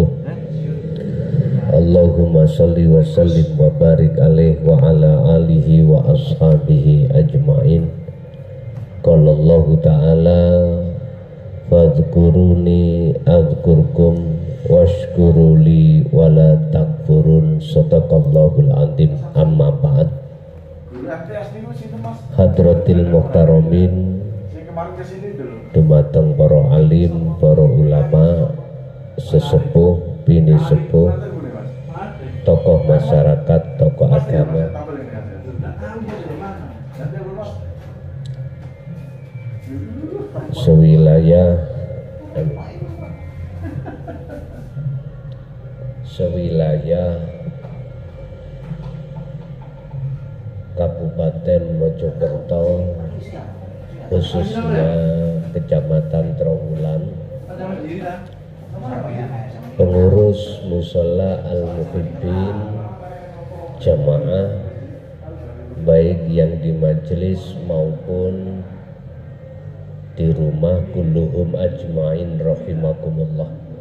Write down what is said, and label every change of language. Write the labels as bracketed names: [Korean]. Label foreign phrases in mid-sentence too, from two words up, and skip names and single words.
[Arabic] اللهم صل وسلم وبارك عليه وعلى آله وأصحابه أجمعين. قال الله تعالى فاذكروني أذكركم واشكروا لي ولا تكفرون. صدق الله العظيم. أما بعد. حضرة المحترمين, [Javanese] dumateng para alim, para ulama, sesepuh, bini sepuh, tokoh masyarakat, tokoh agama, [Indonesian] sewilayah Kabupaten Mojokerto, khususnya Kecamatan Trawulan, pengurus Mushola Al-Muhibbin jamaah baik yang di majelis maupun di rumah, [Arabic] كلهم أجمعين رحمكم الله.